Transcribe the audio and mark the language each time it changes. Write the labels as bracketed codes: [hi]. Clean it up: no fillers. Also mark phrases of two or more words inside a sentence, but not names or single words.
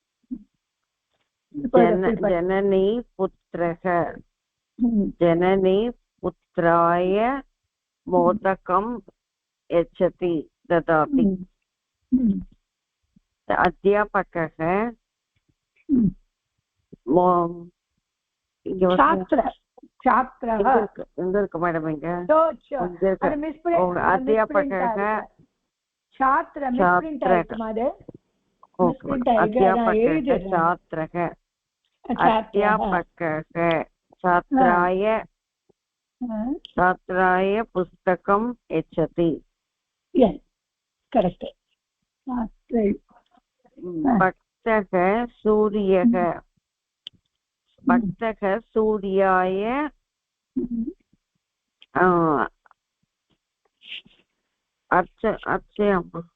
[sa] जननी पुत्रक जननी पुत्राय मोदकं यच्छति ददाति. [ta] அத்தியாபகः எங்க இருக்கு மேடம்? [sa] இங்க அத்தியாபகः छात्राय छात्राय पुस्तकं यच्छति. भक्तः सूर्यः भक्तः सूर्याय अर्चयामः.